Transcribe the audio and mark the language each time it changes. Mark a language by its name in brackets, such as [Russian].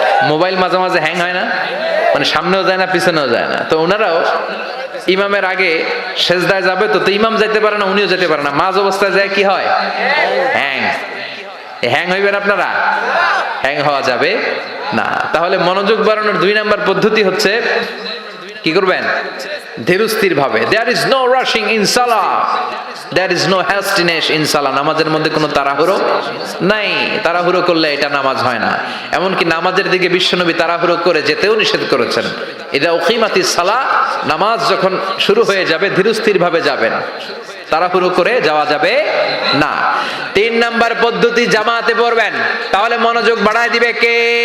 [Bangla] Mobile মাঝে মাঝে hang হয় না, মানে সামনেও যায় না পিছনেও যায় না, তো ওনারাও ইমামের আগে সেজদায় যাবে, তো ইমাম যাইতে পারে না, উনিও যেতে পারে না, মাঝ অবস্থায় যায় কি হয়? হ্যাং। হ্যাং হইবেন আপনারা? হ্যাং হওয়া যাবে না। তাহলে মনোযোগ বাড়ানোর 2 নাম্বার পদ্ধতি হচ্ছে কি করবেন? ধীরস্থির ভাবে। [English] There is no rushing in salah, there is no hastiness in salah। [Bangla] নামাজের মধ্যে কোনো তাড়াহুড়ো নাই। তাড়াহুড়ো করলে এটা নামাজ হয় না। এমনকি নামাজের দিকে বিশ্বনবী তাড়াহুড়ো করে যেতেও নিষেধ করেছেন। [Arabic] ইদা উকিমাতিস সালাহ, [Bangla] নামাজ যখন শুরু হয়ে যাবে ধীরস্থির ভাবে যাবেন, তাড়াহুড়ো করে যাওয়া যাবে না। 3 নাম্বার পদ্ধতি, জামাতে পড়বেন, তাহলে মনোযোগ বাড়ায় দিবে কে?